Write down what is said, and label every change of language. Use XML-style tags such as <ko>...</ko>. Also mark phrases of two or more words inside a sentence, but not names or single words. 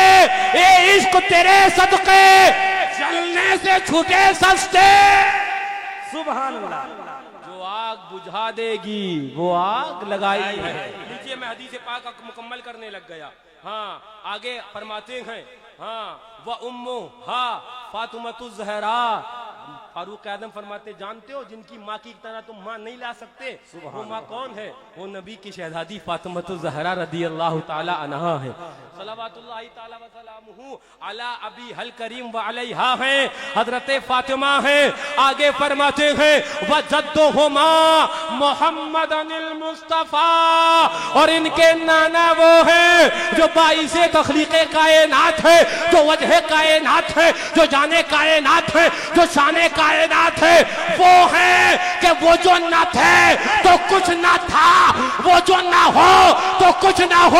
<hi>ए इश्क तेरे सदके चलने से छूटे सस्ते।</hi> <ar>سبحان الله.</ar> <hi>जो आग बुझा देगी वो आग लगाई है। नीचे मैं हदीस पाक मुकम्मल करने लग गया। हाँ, आगे फरमाते हैं, हाँ,</hi> <ar>وأمها فاطمة الزهراء.</ar> <hi>फारूक आदम फरमाते, जानते हो जिनकी माँ की तरह तुम माँ नहीं ला सकते, वो माँ कौन है? वो नबी की शहजादी फातिमतुज ज़हरा</hi> <ar>رضي الله تعالى عنها</ar> <hi>है।</hi> <ar>صلوات الله تعالى وسلامه على أبيها الكريم وعليها</ar> <hi>है, हजरत फातिमा है। आगे फरमाते हैं,</hi> <ar>وجدهما محمد المصطفى,</ar> <hi>और इनके नाना वो है जो बाइसे तख्लीक़े कायनात है, जो वजह कायनात है, जो जाने कायनात है, जो शाने कायनात है। वो है कि वो जो न थे तो कुछ न था, वो जो न हो तो कुछ न हो।</hi>